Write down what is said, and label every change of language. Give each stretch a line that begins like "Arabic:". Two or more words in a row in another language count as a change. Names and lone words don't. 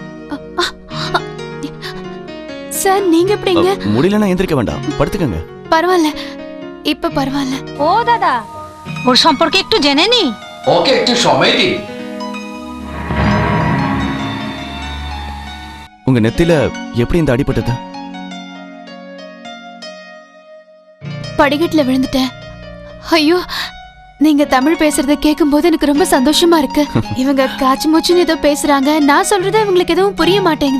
Tamil: சார் நீங்க எப்படிங்க? முடியலன்னா எந்திரிக்க வேண்டாம், படுத்துக்கங்க. பரவாயில்ல, இப்ப பரவாயில்ல।
Bangla: ও দাদা, ওর সম্পর্কে একটু জেনে নি। ওকে একটু সময় দিন।
Tamil: உங்க நெத்தில எப்படி இந்த அடிபட்டது? படிக்கட்டுல விழுந்துட்டேன். ஐயோ, நீங்க தமிழ் பேசுறத கேட்கும்போது எனக்கு ரொம்ப சந்தோஷமா இருக்கு. இவங்க காச்சு மூச்சுன்னு ஏதோ பேசுறாங்க, நான் சொல்றது இவங்களுக்கு எதுவும் புரிய மாட்டேங்குது.